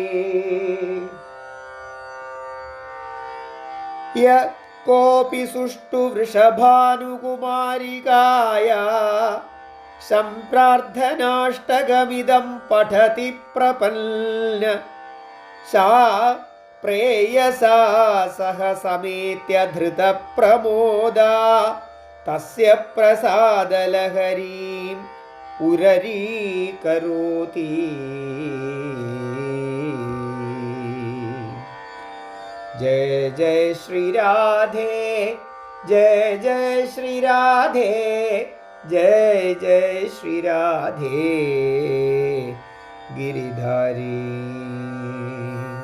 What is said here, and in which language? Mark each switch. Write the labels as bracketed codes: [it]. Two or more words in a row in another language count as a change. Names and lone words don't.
[sa] യ കോപി സുഷ്ടു വൃഷഭാനുകുമാരികായ സംപ്രാർത്ഥനാഷ്ടകമിദം പഠതി പ്രപന്ന സാ പ്രേയസാ സഹ സമേത്യ ധൃതപ്രമോദാ തസ്യ പ്രസാദലഹരീം ഉരരീകരോതി. [hi] जय जय श्री राधे, जय जय श्री राधे, जय जय श्री राधे गिरिधारी.